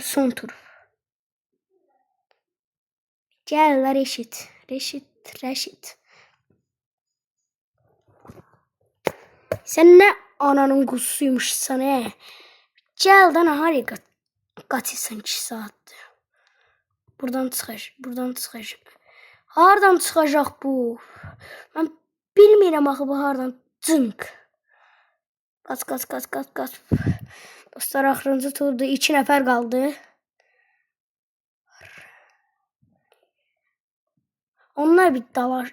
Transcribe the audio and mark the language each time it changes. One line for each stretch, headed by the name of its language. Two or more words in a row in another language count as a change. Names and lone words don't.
Turkish: Son tur. Gel Reşit. Sen ne ananın kuzusuymuş sana. Gel lan harika. Kaçırsan 2 saattir.
Azerbaijani: Buradan çıxacaq. Hardan çıxacaq bu? Ben bilmirəm axı bu hardan.
Turkish: Cınk. Kaç.
Azerbaijani: Dostlar axırıncı turda 2 nəfər qaldı. Onlar bir dalar.